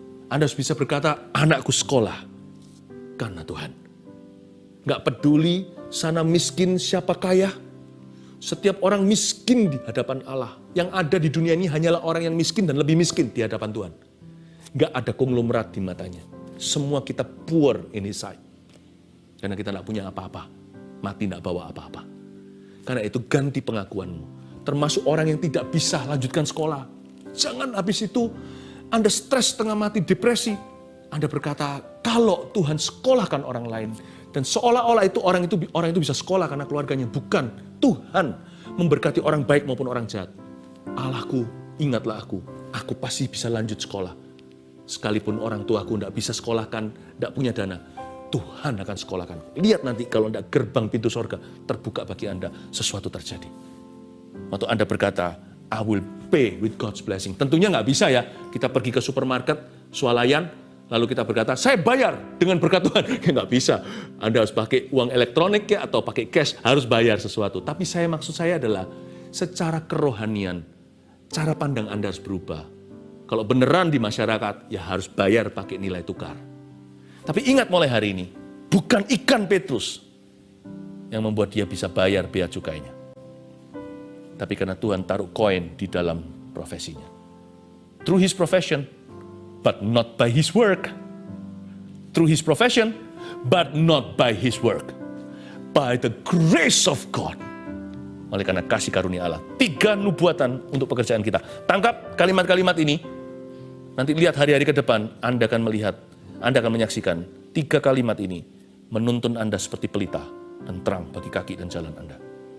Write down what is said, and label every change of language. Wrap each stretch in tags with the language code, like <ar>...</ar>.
<id>Anda harus bisa berkata, anakku sekolah karena Tuhan. Nggak peduli sana miskin siapa kaya, Setiap orang miskin di hadapan Allah. Yang ada di dunia ini hanyalah orang yang miskin dan lebih miskin di hadapan Tuhan. Nggak ada konglomerat di matanya. Semua kita</id> <en>poor in His sight.</en> <id>Karena kita nggak punya apa-apa. Mati nggak bawa apa-apa. Karena itu ganti pengakuanmu. Termasuk orang yang tidak bisa lanjutkan sekolah. Jangan habis itu Anda stres setengah mati, depresi. Anda berkata, kalau Tuhan sekolahkan orang lain. Dan seolah-olah itu orang itu bisa sekolah karena keluarganya. Bukan, Tuhan memberkati orang baik maupun orang jahat. Allahku, ingatlah aku pasti bisa lanjut sekolah. Sekalipun orang tuaku tidak bisa sekolahkan, tidak punya dana, Tuhan akan sekolahkan. Lihat nanti kalau tidak gerbang pintu sorga terbuka bagi Anda, sesuatu terjadi. Waktu Anda berkata,</id> <en>I will pay with God's blessing.</en> <id>Tentunya nggak bisa ya, kita pergi ke supermarket, swalayan, lalu kita berkata, saya bayar dengan berkat Tuhan. Ya nggak bisa. Anda harus pakai uang elektronik ya, atau pakai cash, harus bayar sesuatu. Tapi maksud saya adalah, secara kerohanian, cara pandang Anda harus berubah. Kalau beneran di masyarakat, ya harus bayar pakai nilai tukar. Tapi ingat mulai hari ini, bukan ikan Petrus yang membuat dia bisa bayar bea cukainya. Tapi karena Tuhan taruh koin di dalam profesinya.</id> <en>Through his profession, but not by his work. Through his profession, but not by his work. By the grace of God.</en> <id>Oleh karena kasih karunia Allah. 3 nubuatan untuk pekerjaan kita. Tangkap kalimat-kalimat ini. Nanti lihat hari-hari ke depan, Anda akan melihat, Anda akan menyaksikan 3 kalimat ini menuntun Anda seperti pelita dan terang bagi kaki dan jalan Anda.</id>